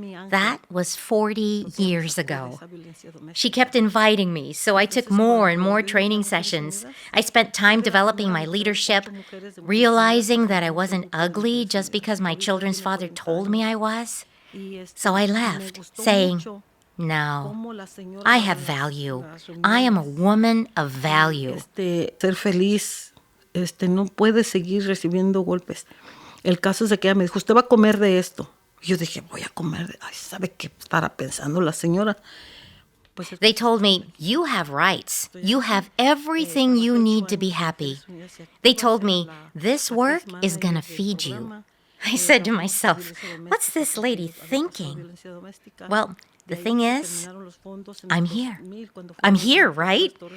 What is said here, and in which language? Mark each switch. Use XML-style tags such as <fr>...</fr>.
<en>That was 40 years ago. She kept inviting me, so I took more and more training sessions. I spent time developing my leadership, realizing that I wasn't ugly just because my children's father told me I was. So I left, saying, no, I have value. I am a woman of value.</en> <es>Ser feliz, no puede seguir recibiendo golpes. El caso es de que ella me dijo, usted va a comer de esto. Y yo dije, voy a comer. Ay, ¿sabe qué estará pensando la señora?</es> <en>They told me, you have rights. You have everything you need to be happy. They told me, this work is going to feed you. I said to myself, what's this lady thinking? Well, the thing is, I'm here. I'm here, right?</en>